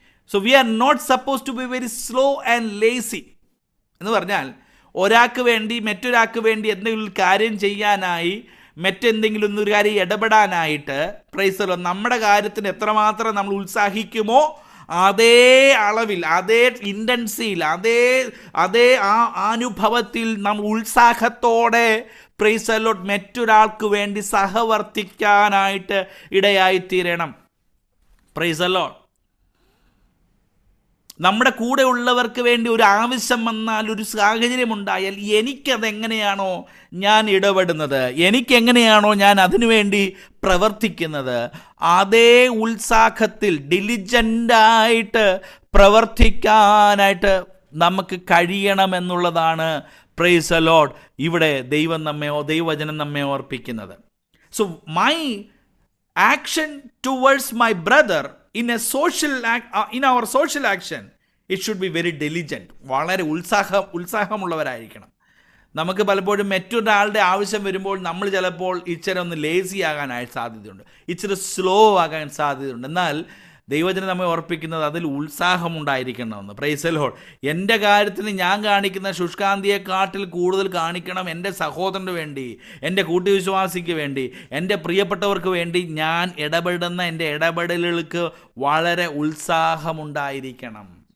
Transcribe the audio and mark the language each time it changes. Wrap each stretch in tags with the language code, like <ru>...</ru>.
<en>So we are not supposed to be very slow and lazy.</en> <ml>എന്ന് പറഞ്ഞാൽ ഒരാൾക്ക് വേണ്ടി മറ്റൊരാൾക്ക് വേണ്ടി എന്തെങ്കിലും കാര്യം ചെയ്യാനായി മറ്റെന്തെങ്കിലും ഒരു കാര്യം ഇടപെടാനായിട്ട്</ml> <en>praise the Lord</en> <ml>നമ്മുടെ കാര്യത്തിന് എത്രമാത്രം നമ്മൾ ഉത്സാഹിക്കുമോ അതേ അളവിൽ, അതേ ഇൻറ്റൻസിയിൽ, അതേ അനുഭവത്തിൽ നാം ഉത്സാഹത്തോടെ പ്രൈസ് ദി ലോർഡ് മറ്റൊരാൾക്ക് വേണ്ടി സഹവർത്തിക്കാനായിട്ട് ഇടയായിത്തീരണം. Praise the Lord. നമ്മുടെ കൂടെ ഉള്ളവർക്ക് വേണ്ടി ഒരു ആവശ്യം വന്നാൽ, ഒരു സാഹചര്യം ഉണ്ടായാൽ എനിക്കതെങ്ങനെയാണോ ഞാൻ ഇടപെടുന്നത്, എനിക്കെങ്ങനെയാണോ ഞാൻ അതിനുവേണ്ടി പ്രവർത്തിക്കുന്നത്, അതേ ഉത്സാഹത്തിൽ ഡിലിജൻ്റായിട്ട് പ്രവർത്തിക്കാനായിട്ട് നമുക്ക് കഴിയണമെന്നുള്ളതാണ്</ml> <en>praise the Lord</en> <ml>ഇവിടെ ദൈവവചനം നമ്മെ ഓർപ്പിക്കുന്നത്.</ml> <en>So my action towards my brother in our social action, it should be very diligent.</en> <ml>വളരെ ഉത്സാഹമുള്ളവരായിരിക്കണം. നമുക്ക് പലപ്പോഴും മറ്റൊരാളുടെ ആവശ്യം വരുമ്പോൾ നമ്മൾ ചിലപ്പോൾ ഇച്ചിരി ഒന്ന് ലേസി ആകാനായിട്ട് സാധ്യതയുണ്ട്, ഇച്ചിരി സ്ലോ ആകാൻ സാധ്യതയുണ്ട്. എന്നാൽ ദൈവജനം നമ്മെ ഓർപ്പിക്കുന്നത് അതിൽ ഉത്സാഹമുണ്ടായിരിക്കണമെന്ന്.</ml> <en>Praise the Lord.</en> <ml>എൻ്റെ കാര്യത്തിൽ ഞാൻ കാണിക്കുന്ന ശുഷ്കാന്തിയെക്കാട്ടിൽ കൂടുതൽ കാണിക്കണം എൻ്റെ സഹോദരന് വേണ്ടി, എൻ്റെ കൂട്ടുവിശ്വാസിക്ക് വേണ്ടി, എൻ്റെ പ്രിയപ്പെട്ടവർക്ക് വേണ്ടി ഞാൻ ഇടപെടുന്ന എൻ്റെ ഇടപെടലുകൾക്ക് വളരെ ഉത്സാഹമുണ്ടായിരിക്കണം.</ml>